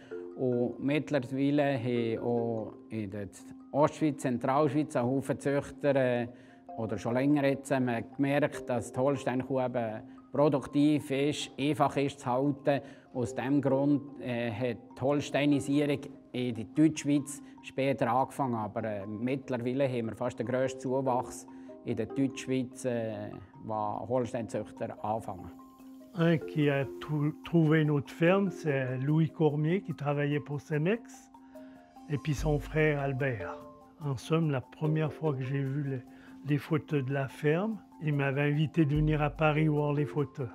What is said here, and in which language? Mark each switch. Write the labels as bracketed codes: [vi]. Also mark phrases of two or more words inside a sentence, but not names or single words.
[de] Und mittlerweile haben auch in der Ostschweiz, Zentralschweiz, ein Haufen Züchter oder schon länger jetzt gemerkt, dass die Holsteinkuh eben produktiv ist, einfach ist zu halten. Aus diesem Grund hat die Holsteinisierung in der Deutschschweiz später angefangen. Aber mittlerweile haben wir fast den grössten Zuwachs in der Deutschschweiz, was Holsteinzüchter anfangen. [fr] Un qui a trouvé notre ferme, c'est Louis Cormier qui travaillait pour Cemex, et puis son frère Albert. En somme, la première fois que j'ai vu les photos de la ferme, il m'avait invité de venir à Paris voir les photos.